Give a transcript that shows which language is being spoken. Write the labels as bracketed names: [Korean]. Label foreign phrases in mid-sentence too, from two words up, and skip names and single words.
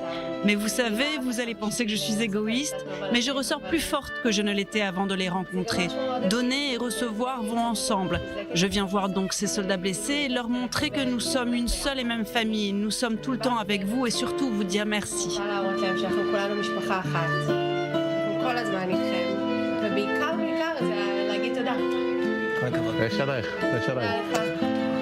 [French] Mais vous savez, vous allez penser que je suis égoïste, mais je ressors plus forte que je ne l'étais avant de les rencontrer. Donner et recevoir vont ensemble. Je viens voir donc ces soldats blessés et leur montrer que nous sommes une seule et même famille. Nous sommes tout le temps avec vous et surtout vous dire merci. [Hebrew] כל הזמן איתכם, ובעיקר זה להגיד תודה. יש עלייך, יש עלייך.